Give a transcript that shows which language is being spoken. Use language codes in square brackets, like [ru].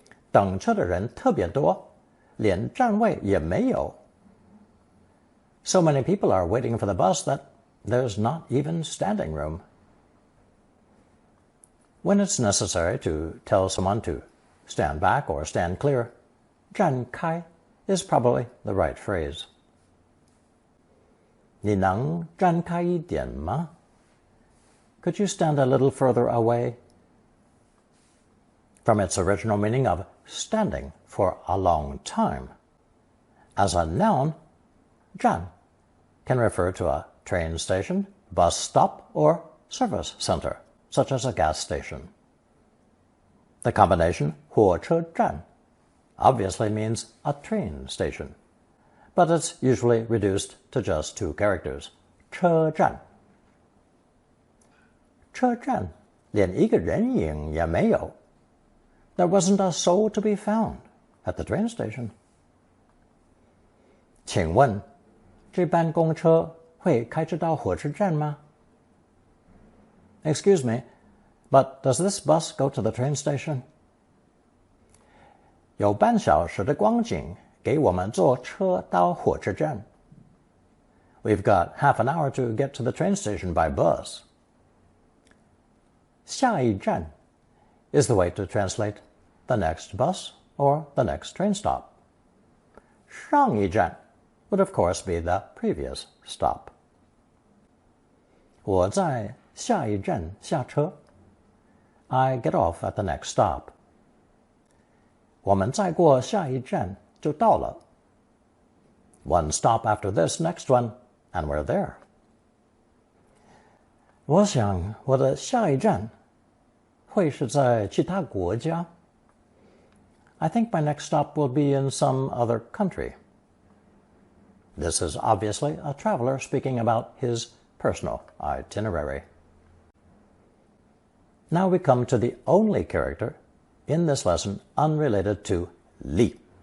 [zh] 等车的人特别多，连站位也没有。 [en] So many people are waiting for the bus that there's not even standing room. When it's necessary to tell someone to stand back or stand clear, 站开 is probably the right phrase. [zh] 你能站开一点吗？ [en] Could you stand a little further away? From its original meaning of standing for a long time. As a noun, 站 can refer to a train station, bus stop, or service center, such as a gas station. The combination 火车站 obviously means a train station, but it's usually reduced to just two characters, 车站。 [zh] 车站连一个人影也没有。 [en] There wasn't a soul to be found at the train station. [zh] 请问，这班公车会开车到火车站吗？ [en] Excuse me, but does this bus go to the train station? [zh] 有半小时的光景给我们坐车到火车站。 [en] We've got half an hour to get to the train station by bus. 下一站 is the way to translate the next bus or the next train stop. 上一站 would of course be the previous stop. [zh] 我在下一站下车。 [en] I get off at the next stop. [zh] 我们再过下一站就到了。 [en] One stop after this next one, and we're there. [zh] 我想我的下一站会是在其他国家。 [en] I think my next stop will be in some other country. This is obviously a traveler speaking about his personal itinerary. Now we come to the only character in this lesson unrelated to 立.